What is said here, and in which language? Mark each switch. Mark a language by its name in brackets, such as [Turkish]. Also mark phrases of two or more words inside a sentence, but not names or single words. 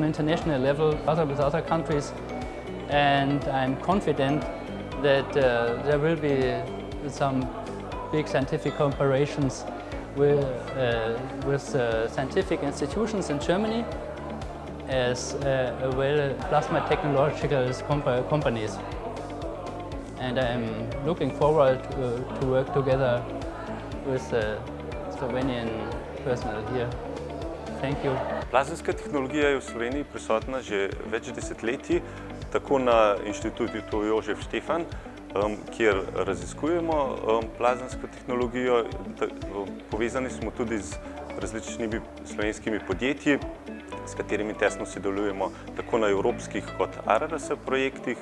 [English] international level with other countries, and I'm confident that there will be some big scientific cooperations with scientific institutions in Germany as well plasma technological companies. And I'm looking forward to work together with Slovenian personnel here. Thank you. [Slovenian] Plazemska tehnologija je v Sloveniji prisotna že več desetletij, tako na inštitutu Jožef Stefan, kjer raziskujemo plazemsko tehnologijo. Povezani smo tudi z različnimi slovenskimi podjetji, s katerimi tesno sodelujemo tako na evropskih kot ARRS projektih.